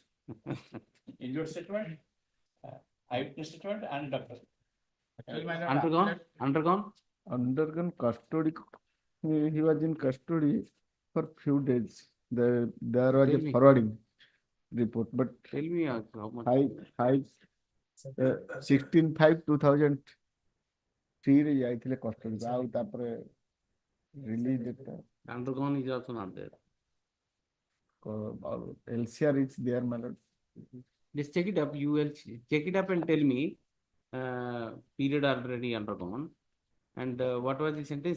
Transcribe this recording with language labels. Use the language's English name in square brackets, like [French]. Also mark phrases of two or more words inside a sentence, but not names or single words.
[English] Injured statement, eyewitness statement and doctor. Actually, my lord, Undergone? Undergone? Undergone custody. He was in custody for few days. There was Tell a me. forwarding report, but Tell me how much. [Odia] high 16/5/2003 ରେ ଯାଇଥିଲେ custody ଆଉ ତାପରେ [English] release date Undergone is also not there. LCR is there, my lord. Just check it up. You will check it up and tell me period already undergone. And what was the sentence?